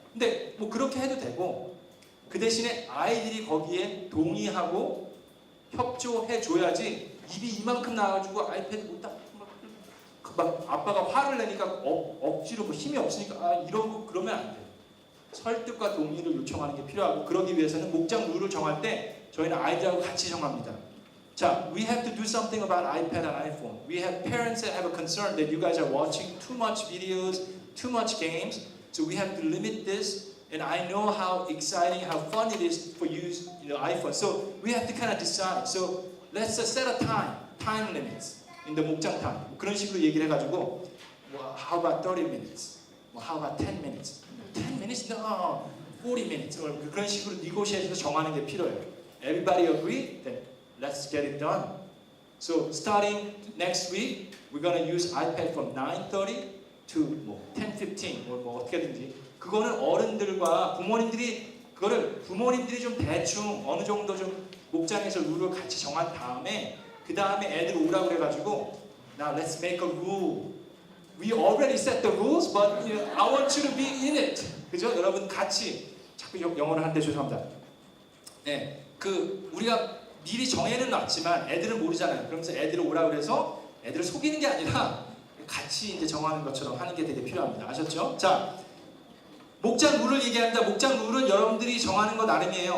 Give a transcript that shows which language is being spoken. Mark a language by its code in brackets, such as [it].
[ko] 근데 뭐 그렇게 해도 되고 그 대신에 아이들이 거기에 동의하고 협조해 줘야지 입이 이만큼 나와가지고 아이패드 못 딱 막 아빠가 화를 내니까 억지로 뭐 힘이 없으니까 이러고 그러면 안 돼요. 설득과 동의를 요청하는 게 필요하고 그러기 위해서는 목장 룰을 정할 때 저희는 아이들하고 같이 정합니다. [en] 자, we have to do something about iPad and iPhone. We have parents that have a concern that you guys are watching too much videos, too much games. So we have to limit this. And I know how exciting, how fun it is for you, iPhone. So we have to kind of decide. So let's set a time limits in the 목장 time. [ko] 그런 식으로 얘기를 해가지고, [en] well, how about 30 minutes? Well, how about 10 minutes? 10 minutes? No, 40 minutes. [ko] 그런 식으로 negotiate해서 정하는 게 필요해요. [en] Everybody agree? Then let's get it done. So starting next week, we're gonna use iPad from 9:30 to 뭐 10:15 [ko] 뭐 어떻게든지. 그거는 어른들과 부모님들이 좀 대충 어느 정도 좀 목장에서 룰을 같이 정한 다음에 그 다음에 애들 오라고 그래가지고 [en] Now let's make a rule. We already set the rules, but I want you to be in it. [ko] 그죠? 여러분 같이 자꾸 영어를 하는데 죄송합니다. 네, 우리가 미리 정해는 놨지만 애들은 모르잖아요. 그러면서 애들을 오라고 그래서 애들을 속이는 게 아니라 같이 이제 정하는 것처럼 하는 게 되게 필요합니다. 아셨죠? 자. 목장 룰을 얘기합니다. 목장 룰은 여러분들이 정하는 거 나름이에요.